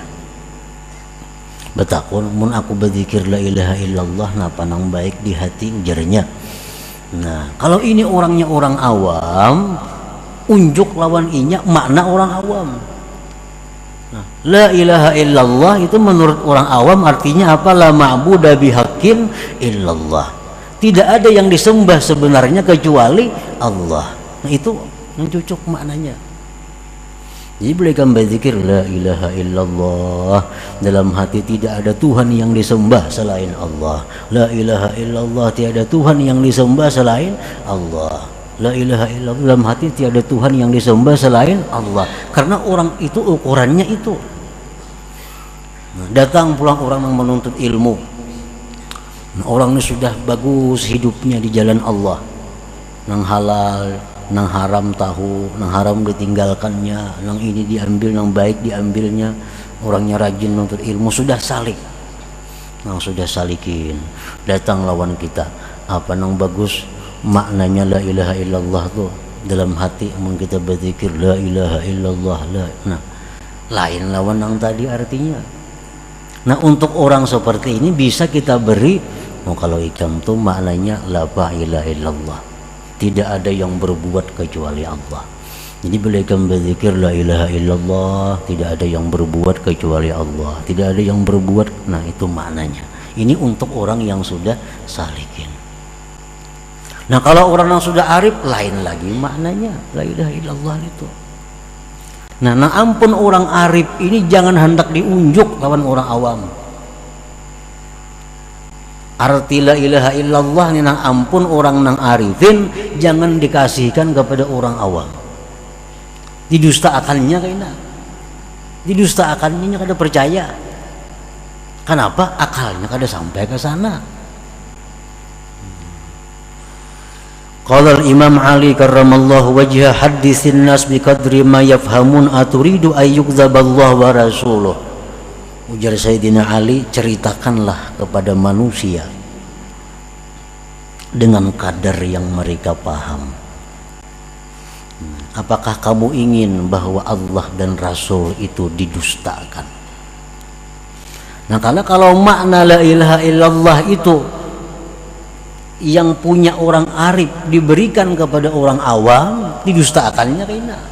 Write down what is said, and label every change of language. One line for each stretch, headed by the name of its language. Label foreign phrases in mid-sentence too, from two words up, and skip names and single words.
Banjar: Betakun, mun aku berzikir
Arabic: لا إله إلا الله
Banjar: napa nang baik di hati, ujarnya. Nah kalau ini orangnya orang awam, unjuk lawan inya makna orang awam.
Indonesian: Nah,
Arabic: لا إله إلا الله
Indonesian: itu menurut orang awam artinya apa?
Arabic: لا معبود بحق إلا الله.
Indonesian: Tidak ada yang disembah sebenarnya kecuali Allah. Nah itu yang cocok maknanya. Jadi boleh kan berzikir
Arabic: لا إله إلا الله,
Indonesian: dalam hati tidak ada Tuhan yang disembah selain Allah.
Arabic: لا إله إلا الله,
Indonesian: tiada Tuhan yang disembah selain Allah.
Arabic: لا إله إلا الله,
Indonesian: dalam hati tiada Tuhan yang disembah selain Allah. Karena orang itu ukurannya itu. Nah, datang pulang orang yang menuntut ilmu. Nah, orang ini sudah bagus hidupnya di jalan Allah,
Banjar: nang halal, nang haram tahu, nang haram ditinggalkannya, nang ini diambil, nang baik diambilnya. Orangnya rajin menuntut ilmu, sudah salik, nang sudah salikin. Datang lawan kita, apa nang bagus maknanya
Arabic: لا إله إلا الله
Banjar: tuh dalam hati mun kita berzikir
Arabic: لا إله إلا الله
Banjar: la. Nah lain lawan yang tadi artinya. Nah untuk orang seperti ini bisa kita beri, kalau ikam tuh maknanya
Arabic: لا إله إلا الله,
Banjar: tidak ada yang berbuat kecuali Allah. Jadi bila ikam berzikir
Arabic: لا إله إلا الله,
Banjar: tidak ada yang berbuat kecuali Allah, tidak ada yang berbuat.
Indonesian: Nah itu maknanya. Ini untuk orang yang sudah salikin. Nah kalau orang yang sudah arif lain lagi maknanya
Arabic: لا إله إلا الله
Indonesian: itu.
Banjar: Nah ampun orang arif ini jangan hendak diunjuk lawan orang awam. Arti
Arabic: لا إله إلا الله
Banjar: ini ampun orang nang arifin jangan dikasihkan kepada orang awam. Didustakannya kayaknya. Didustakannya kada percaya.
Indonesian: Kenapa?
Banjar: Akalnya kada sampai ke sana.
Arabic: قال الإمام علي كرم الله وجهه حدثوا الناس بقدر ما يفهمون أتريدون أن يكذب الله ورسوله.
Banjar: Ujar Sayyidina Ali,
Indonesian: ceritakanlah kepada manusia dengan kadar yang mereka paham. Apakah kamu ingin bahwa Allah dan Rasul itu didustakan? Nah, kalau makna
Arabic: لا إله إلا الله
Indonesian: itu yang punya orang arif diberikan kepada orang awam, didustakannya kayaknya.